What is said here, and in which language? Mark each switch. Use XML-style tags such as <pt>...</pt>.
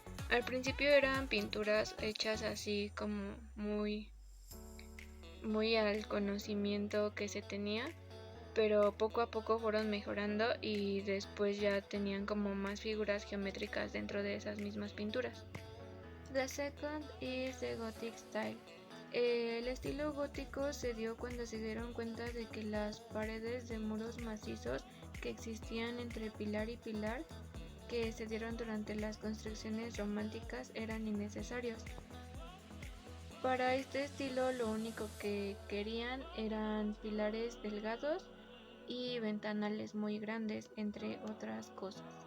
<es>Al principio eran pinturas hechas así como muy al conocimiento que se tenía, pero poco a poco fueron mejorando y después ya tenían como más figuras geométricas dentro de esas mismas pinturas.</es> <en>The second is the Gothic style.</en> <es>El estilo gótico se dio cuando se dieron cuenta de que las paredes de muros macizos que existían entre pilar y pilar, que se dieron durante las construcciones románticas, eran innecesarios. Para este estilo lo único que querían eran pilares delgados y ventanales muy grandes, entre otras cosas.</es>